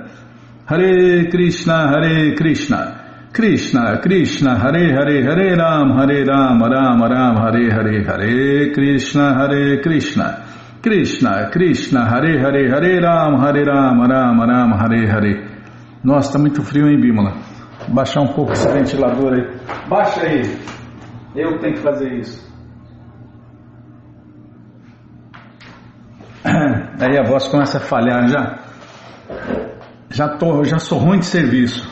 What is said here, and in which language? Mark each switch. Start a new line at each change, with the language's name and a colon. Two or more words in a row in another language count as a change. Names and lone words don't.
Portuguese: Hare Krishna Krishna Krishna Hare Hare Hare Ram Ram Ram Hare Hare Hare Krishna Krishna Krishna Hare Hare Hare Ram Ram Hare Hare. Nossa, tá muito frio, hein, Bímola? Baixar um pouco esse ventilador aí. Baixa aí. Eu tenho que fazer isso. Aí a voz começa a falhar já. Já sou ruim de serviço.